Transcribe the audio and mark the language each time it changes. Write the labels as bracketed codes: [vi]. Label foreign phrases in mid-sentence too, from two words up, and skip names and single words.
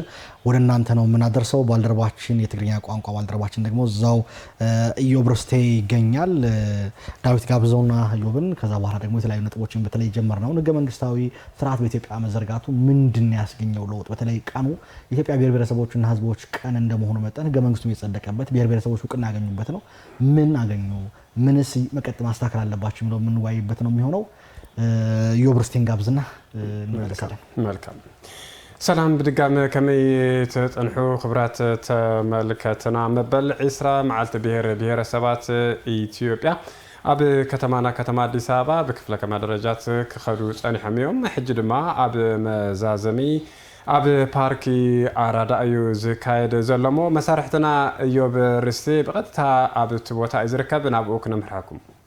[am] ወደ እናንተ ነው የምናደርሰው። ባልደረባችን የትግርኛ ቋንቋ ባልደረባችን ደግሞ እዛው ኢዮብ ርስቴ ይገኛል። ዳዊት ጋብዘውና ኢዮብን ከዛ በኋላ ደግሞ የተለያዩ ነጥቦችን በተለይ ጀመርነው ህገ መንግስታዊ ስርዓት በኢትዮጵያ መዘርጋቱ ምንድን ያስገኘው ለውጥ በተለይ ቀኑ የኢትዮጵያ ብሔር ብሔረሰቦችና ህዝቦች ቀን እንደመሆኑ መጠን ህገ መንግስቱ የጸደቀበት ብሔር ብሔረሰቦች እውቅና ያገኙበት ነው። ምን አገኙ ምንስ መቀጠል ማስተካከል አለባቸው የሚለው ምን ዋይበት ነው የሚሆነው። ኢዮብ ርስቴን ጋብዝና እንመለሳለን። [ti] መልካም ሰላም ብድጋሚ ከመይ ተጠንሑ ክብራት ተመልከትና መበል 20 መዓልቲ ብሔረሰባት ኢትዮጵያ ኣብ ከተማና ከተማ አዲስ አበባ [am] በክፍለ ከተማ [ti] ደረጃት ክኸዱ ጸኒሖም እዮም። ሕጂ ድማ ኣብ መዛዘሚ ኣብ ፓርኪ አራዳ እዩ ዝካየድ ዘሎሞ መሳርሕትና ኢዮብ ርስቴ በቀጥታ ኣብ ቦታ ይዝርከብ ናብኡ ክነምርሓኩም።